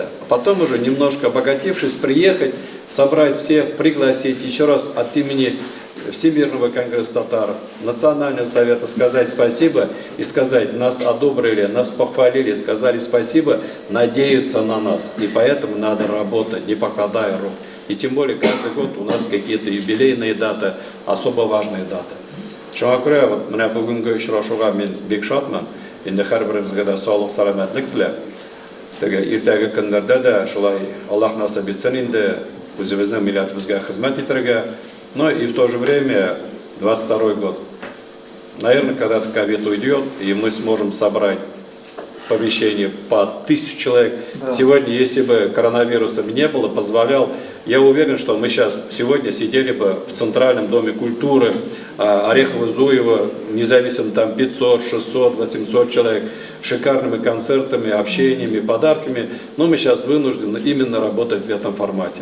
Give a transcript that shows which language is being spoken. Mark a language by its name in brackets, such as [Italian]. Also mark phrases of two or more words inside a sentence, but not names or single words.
[Russian] А потом уже немножко обогатившись, приехать, собрать всех, пригласить еще раз от имени Всемирного конгресса татар, Национального совета сказать спасибо и сказать, нас одобрили, нас похвалили, сказали спасибо, надеются на нас. И поэтому надо работать, не покладая рук. И тем более каждый год у нас какие-то юбилейные даты, особо важные даты. [Tatar] Шуңа күрә, вот менә бүгенге очрашуга мен бик шатмын. Инде һәрберебезгә дә саулык, сәламәтлек теләп. Теге иртәге көннәрдә дә шулай Аллаһ насыйп итсен инде үзебезнең милләтебезгә хезмәт итәргә. [Russian] Но и в то же время 22 год. Наверное, когда-то ковид уйдет, и мы сможем собрать помещение по 1000 человек. Да. Сегодня, если бы коронавируса не было, позволял я уверен, что мы сегодня сидели бы в Центральном доме культуры Орехово-Зуево, независимо там 500, 600, 800 человек, шикарными концертами, общениями, подарками, но мы сейчас вынуждены именно работать в этом формате.